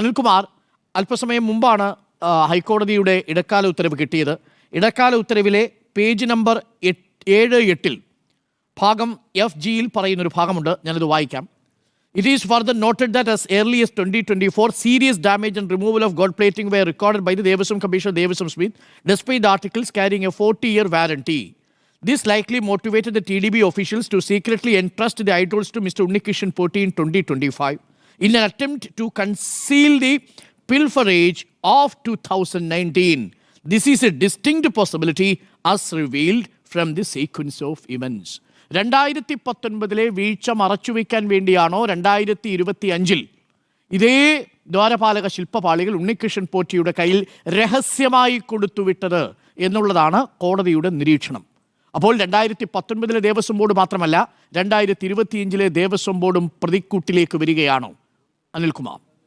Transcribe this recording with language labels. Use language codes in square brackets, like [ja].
[ml] അനിൽകുമാർ, അല്പസമയം മുമ്പാണ് ഹൈക്കോടതിയുടെ ഇടക്കാല ഉത്തരവ് കിട്ടിയത്. ഇടക്കാല ഉത്തരവിലെ പേജ് നമ്പർ 78 ഭാഗം FGയിൽ പറയുന്നൊരു ഭാഗമുണ്ട്, ഞാനത് വായിക്കാം. [en] It is further noted that as early as 2024, serious damage and removal of gold plating were recorded by the Devaswam Commissioner Devaswam Smith, despite articles carrying a 40-year warranty. This likely motivated the TDB officials to secretly entrust the idols to Mr. Unnikishan Potti in 2025 in an attempt to conceal the pilferage of 2019. This is a distinct possibility as revealed from the sequence of events. [ml] 2019 വീഴ്ച മറച്ചുവെക്കാൻ വേണ്ടിയാണോ 2025 ഇതേ ദ്വാരപാലക ശില്പപാളികൾ ഉണ്ണികൃഷ്ണൻ പോറ്റിയുടെ കയ്യിൽ രഹസ്യമായി കൊടുത്തുവിട്ടത് എന്നുള്ളതാണ് കോടതിയുടെ നിരീക്ഷണം. അപ്പോൾ 2019 Devaswom board മാത്രമല്ല, 2025 ദേവസ്വം ബോർഡും പ്രതിക്കൂട്ടിലേക്ക് വരികയാണോ അനിൽകുമാർ?